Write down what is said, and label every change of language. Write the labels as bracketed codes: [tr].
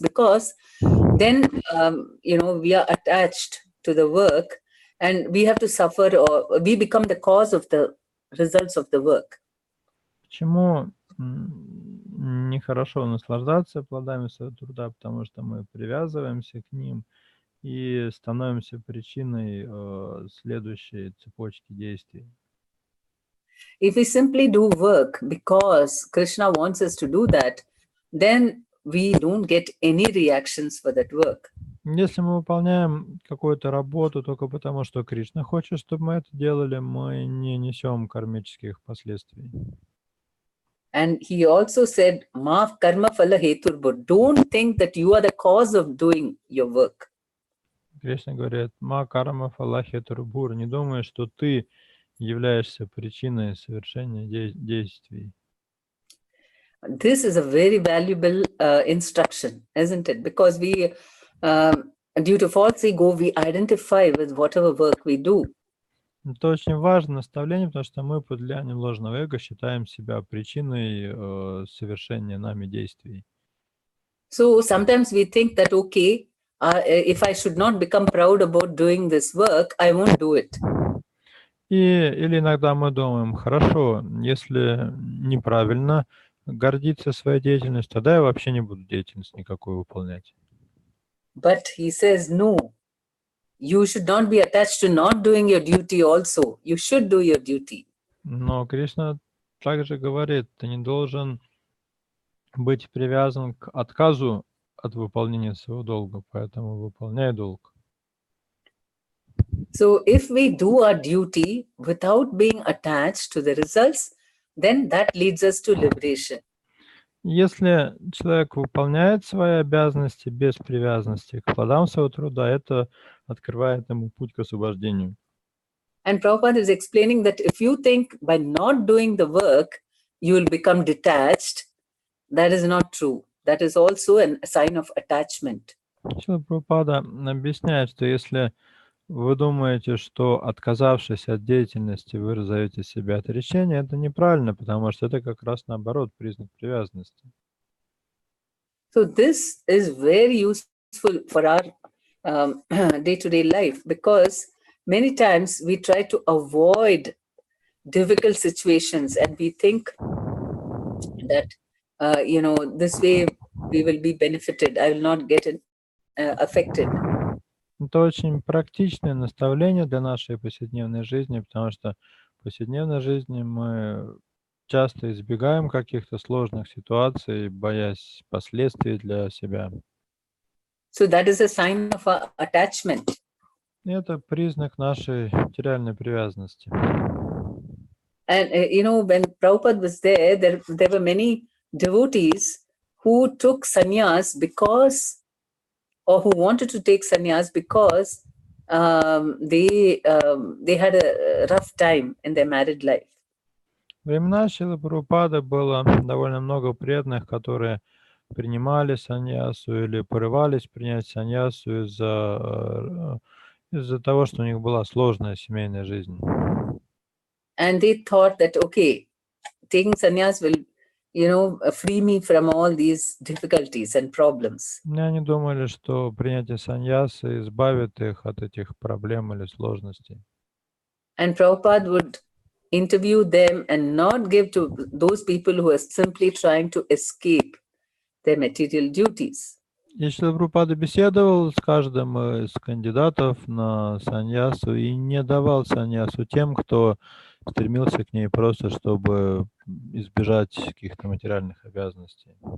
[en] Because then, we are attached to the work and we have to suffer, or we become the cause of the results of the work. [ru] Почему нехорошо наслаждаться плодами своего труда? Потому что мы привязываемся к ним и становимся причиной следующей цепочки действий. [en] If we simply do work because Krishna wants us to do that, then we don't get any reactions for that work. [ru] Если мы выполняем какую-то работу только потому, что Кришна хочет, чтобы мы это делали, мы не несем кармических последствий. [en] And he also said, [sa] "Ma karma phala heturbur." [en] Don't think that you are the cause of doing your work. [ru] Кришна говорит, [sa] ма карма пhala heturbur. [ru] Не думай, что ты являешься причиной совершения действий. [en] This is a very valuable instruction, isn't it? Because we, due to false ego, we identify with whatever work we do. [ru] Это очень важное наставление, потому что мы под влиянием ложного эго считаем себя причиной совершения нами действий. [en] So sometimes we think that, okay, if I should not become proud about doing this work, I won't do it. [ru] Или иногда мы думаем, хорошо, если неправильно гордиться своей деятельностью, тогда я вообще не буду деятельность никакой выполнять. [en] But he says, no, you should not be attached to not doing your duty also. You should do your duty. [ru] Но Кришна также говорит, ты не должен быть привязан к отказу от выполнения своего долга, поэтому выполняй долг. [en] So if we do our duty without being attached to the results, then that leads us to liberation. [ru] Если человек выполняет свои обязанности без привязанности к плодам своего труда, это открывает ему путь к освобождению. [en] And Prabhupada is explaining that if you think by not doing the work, you will become detached, that is not true. That is also a sign of attachment. [ru] Шрила Прабхупада объясняет, что если вы думаете, что отказавшись от деятельности, вы разовьете себе отречение, это неправильно, потому что это как раз наоборот признак привязанности. [en] So this is very useful for our day-to-day life, because many times we try to avoid difficult situations and we think that, this way we will be benefited, I will not get affected. [ru] Это очень практичное наставление для нашей повседневной жизни, потому что в повседневной жизни мы часто избегаем каких-то сложных ситуаций, боясь последствий для себя. [en] So that is a sign of our attachment. [ru] И это признак нашей материальной привязанности. [en] And when Prabhupada was there were many devotees who took sannyas or who wanted to take sannyas because they had a rough time in their married life. [ru] В времена Шрилы Прабхупады было довольно много преданных, которые принимали саньясу или порывались принять саньясу из-за того, что у них была сложная семейная жизнь. [en] And they thought that, okay, taking sannyas will, free me from all these difficulties and problems. [ru] И они думали, что принятие саньясы избавит их от этих проблем или сложностей. [en] And Prabhupada would interview them and not give to those people who are simply trying to escape their material duties. [ru] И Шрила Прабхупада беседовал с каждым из кандидатов на саньясу и не давал саньясу тем, кто стремился к ней просто, чтобы избежать каких-то материальных обязанностей.